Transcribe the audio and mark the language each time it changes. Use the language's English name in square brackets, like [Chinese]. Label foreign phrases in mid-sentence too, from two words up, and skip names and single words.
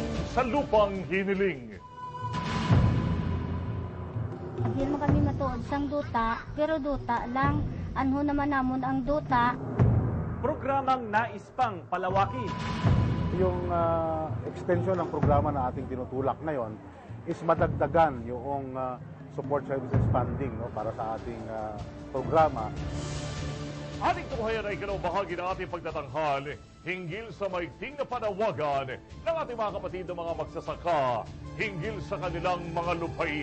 [Filipino] sa lupang hiniling. [Hiligaynon] Hindi naman kami matuod sang duta, pero duta lang. Anho naman namon ang duta. [Filipino] Programang nais pang palawakin. Yung extension ng programa na ating tinutulak ngayon is madagdagan yung [English] support services funding, [Filipino] no, para sa ating programa. Ating tunghayan ay gano'ng bahagi ng ating pagtatanghal hinggil sa maigting na panawagan ng ating mga kapatid na mga magsasaka hinggil sa kanilang mga lupain.